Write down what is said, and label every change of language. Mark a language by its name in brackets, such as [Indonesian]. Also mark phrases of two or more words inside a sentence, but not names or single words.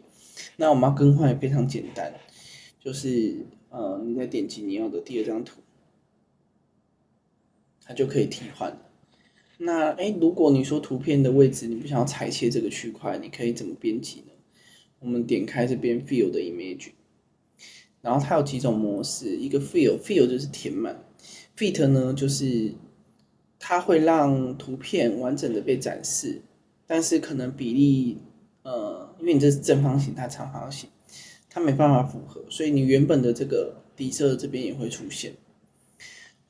[Chinese] 那我們要更換也非常簡單，就是你再點擊你要的第二張圖，它就可以替換了。那如果你說圖片的位置你不想要裁切這個區塊，你可以怎麼編輯呢？我們點開這邊 Fill 的 Image， 然後它有幾種模式，一個 Fill 就是填滿 ，Fit 呢就是它會讓圖片完整的被展示，但是可能比例因為你這是正方形，它長方形，它沒辦法符合，所以你原本的這個底色這邊也會出現。